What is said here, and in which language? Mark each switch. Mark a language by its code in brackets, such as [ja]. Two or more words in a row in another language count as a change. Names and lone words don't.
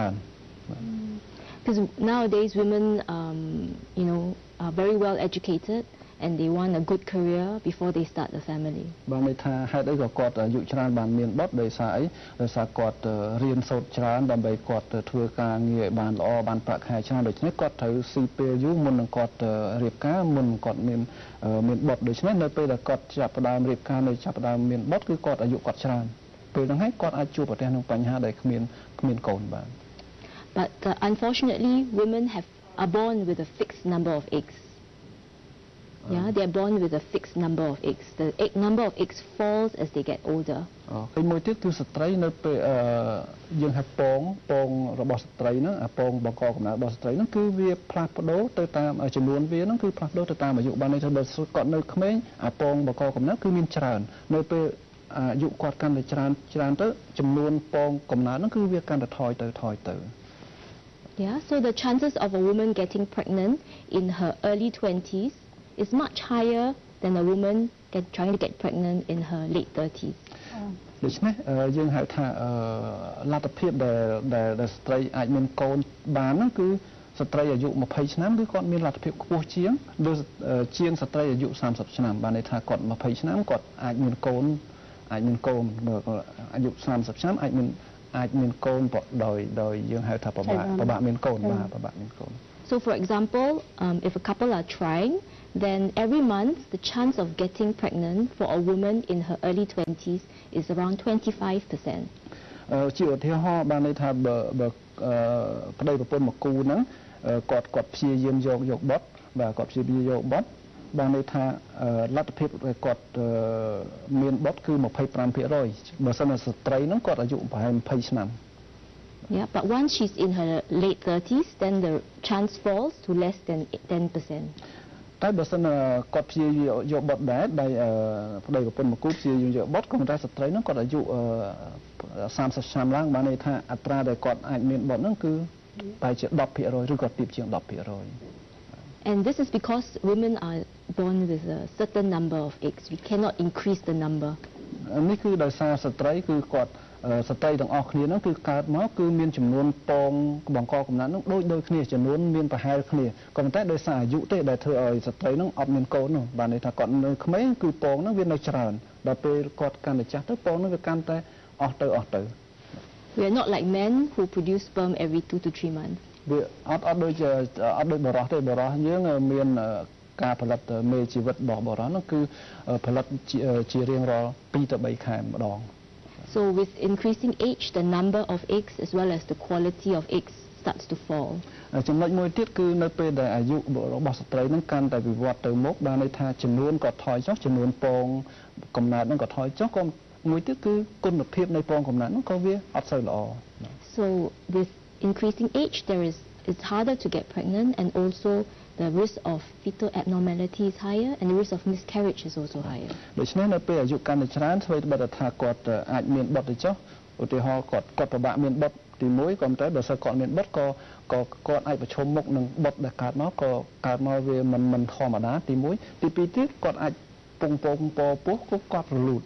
[en] Because nowadays women are very well educated and they want a good career before they start a family. [km] បានន័យថាហេតុអីក៏គាត់អាយុច្រើនបានមានបុត្រដោយសារអីដោយសារគាត់រៀនសូត្រច្រើនដើម្បីគាត់ធ្វើការងារឲ្យបានល្អបានប្រាក់ខែច្រើនដូច្នេះគាត់ត្រូវស៊ីពេលយូរមុននឹងគាត់រៀបការមុនគាត់មានបុត្រដូច្នេះនៅពេលដែលគាត់ចាប់ផ្ដើមរៀបការនៅចាប់ផ្ដើមមានបុត្រគឺគាត់អាយុគាត់ច្រើនពេលហ្នឹងហើយគាត់អាចជួបប្រទះនឹងបញ្ហាដែលគ្មានកូនបាន [en] But unfortunately women are born with a fixed number of eggs. Yeah, they are born with a fixed number of eggs. The number of eggs falls as they get older. [km] ហើយមួយទៀតគឺស្ត្រីនៅពេលយើងហៅពងរបស់ស្ត្រីហ្នឹងពងបង្កកំណើតរបស់ស្ត្រីហ្នឹងគឺវាផ្លាស់ប្ដូរទៅតាមចំនួនវាហ្នឹងគឺផ្លាស់ប្ដូរទៅតាមអាយុបានន័យថាបើគាត់នៅក្មេងពងបង្កកំណើតគឺមានច្រើននៅពេលអាយុគាត់កាន់តែច្រើនទៅចំនួនពងកំណើតហ្នឹងគឺវាកាន់តែថយទៅ [en] Yeah, so the chances of a woman getting pregnant in her early 20s is much higher than a woman trying to get pregnant in her late 30s. [km] ដូច្នេះយើងហៅថាលទ្ធភាពដែលស្ត្រីអាចមានកូនបានហ្នឹងគឺស្ត្រីអាយុ20ឆ្នាំគឺគាត់មានលទ្ធភាពខ្ពស់ជាងស្ត្រីអាយុ30ឆ្នាំបានន័យថាគាត់20ឆ្នាំគាត់អាចមានកូនអាយុ30ឆ្នាំអាចមានកូនដោយយើងហៅថាពិបាកមានកូនបាទពិបាកមានកូន [en] So for example, if a couple are trying, then every month the chance of getting pregnant for a woman in her early 20s is around 25%. [km] ជាឧទាហរណ៍បានន័យថាបើប្តីប្រពន្ធមកគូហ្នឹងគាត់ព្យាយាមយកបុត្របាទគាត់ព្យាយាមយកបុត្របានន័យថាលទ្ធភាពគាត់មានបុត្រគឺ 25% បើសិនជាស្ត្រីហ្នឹងគាត់អាយុប្រហែល20ឆ្នាំ [en] Yeah, but once she's in her late 30s, then the chance falls to less than 10%. [km] តែបើសិនគាត់ព្យាយាមយកបុត្រដែរដែលប្តីប្រពន្ធមកគូព្យាយាមយកបុត្រក៏ប៉ុន្តែស្ត្រីហ្នឹងគាត់អាយុ30ឆ្នាំឡើងបានន័យថាអត្រាដែលគាត់អាចមានបុត្រហ្នឹងគឺតែជា 10% ឬក៏ទាបជាង 10%. [en] And this is because women are born with a certain number of eggs. We cannot increase the number. [km] នេះគឺដោយសារស្ត្រីគឺគាត់ស្ត្រីទាំងអស់គ្នាហ្នឹងគឺកើតមកគឺមានចំនួនពងបង្កកំណើតហ្នឹងដូចគ្នាចំនួនមានប្រហែលគ្នាក៏ប៉ុន្តែដោយសារអាយុទេដែលធ្វើឲ្យស្ត្រីហ្នឹងអត់មានកូននោះបានន័យថាគាត់នៅក្មេងគឺពងហ្នឹងវានៅច្រើនដល់ពេលគាត់កាន់តែចាស់ទៅពងហ្នឹងវាកាន់តែអស់ទៅ [en] We are not like men who produce sperm every 2 to 3 months. [km] វាអត់ដូចបរិសុទ្ធទេបរិសុទ្ធយើងមានការផលិតមេជីវិតរបស់បរិសុទ្ធហ្នឹងគឺផលិតជារៀងរាល់2ទៅ3ខែម្ដង [en] So with increasing age, the number of eggs as well as the quality of eggs starts to fall. [km] ចំណុចមួយទៀតគឺនៅពេលដែលអាយុរបស់ស្ត្រីហ្នឹងកាន់តែវិវត្តទៅមុខបានន័យថាចំនួនក៏ថយចុះចំនួនពងកំណើតហ្នឹងក៏ថយចុះក៏មួយទៀតគឺគុណភាពនៃពងកំណើតហ្នឹងក៏វាអត់សូវល្អ [en] So with increasing age it's harder to get pregnant, and also the risk of fetal abnormality is higher, and the risk of miscarriage is also higher. [km] ដូច្នេះនៅពេលអាយុកាន់តែច្រើនធ្វើឲ្យបើថាគាត់អាចមានបុត្រទៅចុះឧទាហរណ៍គាត់ពិបាកមានបុត្រទី1ក៏តែបើសិនគាត់មានបុត្រក៏គាត់អាចប្រឈមមុខនឹងបុត្រដែលកើតមកក៏កើតមកវាមិនធម្មតាទី1ទី2ទៀតគាត់អាចពងពោះគាត់រលូត